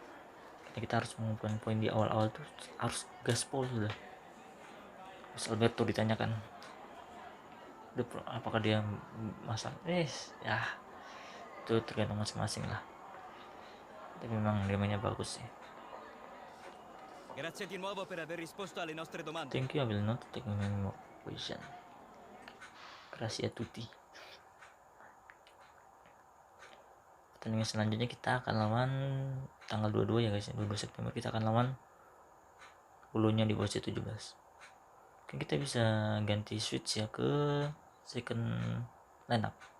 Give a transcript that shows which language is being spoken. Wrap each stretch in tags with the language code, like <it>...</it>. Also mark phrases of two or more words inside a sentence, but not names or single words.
<id>Karena kita harus mengumpulkan poin di awal-awal tuh, harus gaspol sudah. Terus Alberto ditanyakan apakah dia masak, ya itu tergantung masing-masing lah. Tapi memang dia mainnya bagus sih.</id> <it>Grazie di nuovo per aver risposto alle nostre domande.</it> <en>Thank you, I will not take any more question.</en> <it>Grazie a tutti.</it> <id>Pertandingan selanjutnya kita akan lawan tanggal 22 ya guys, 22 September kita akan lawan Bolonya di posisi 17. Mungkin kita bisa ganti switch ya ke</id> <en>second lineup.</en>